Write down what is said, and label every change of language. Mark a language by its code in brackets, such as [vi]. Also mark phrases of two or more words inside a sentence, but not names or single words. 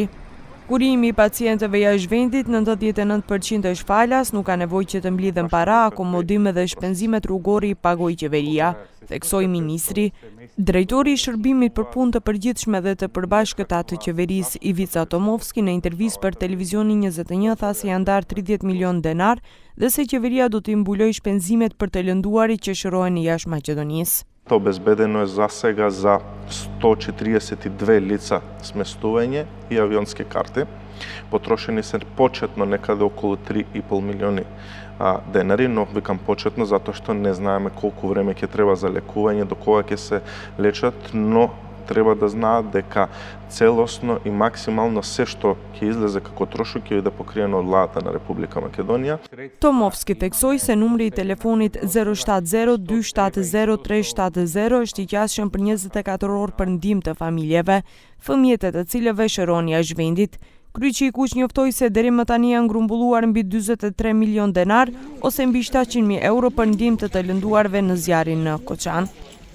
[sq] Kurimi i pacientëve jashtë vendit 99% është falas, nuk ka nevojë që të mblidhen para, akomodime dhe shpenzimet rrugore i pagoi qeveria, theksoi ministri. Drejtori i shërbimit për punë të përgjithshme dhe të përbashkëta të qeverisë Ivica Tomovski në intervistë për televizionin 21 tha se janë ndarë 30 milion denar dhe se qeveria do të mbulojë shpenzimet për të lënduarit që shërohen në jashtë Maqedonisë. [mk] Обезбедено је за свега за 142 лица сместување и авионске карте. Потрошени се почетно некада около 3,5 милиони денари, но викам почетно затоа што не знаеме колку време ќе треба за лекување, до кога ќе се лечат, но треба да знаат дека целосно и максимално се што ќе излезе како трошок ќе биде покриено од владата на Република Македонија. [sq] Tomovski theksoi se numri i telefonit 070-270-370 është i qasshëm për 24 orë për ndihmë të familjeve, fëmijët e të cilëve shërohen jashtë vendit. Kryqi i Kuq njoftoi se deri më tani janë grumbulluar mbi 43 milion denar ose mbi 700.000 euro për ndihmë të lënduarve në zjarrin në Koçan.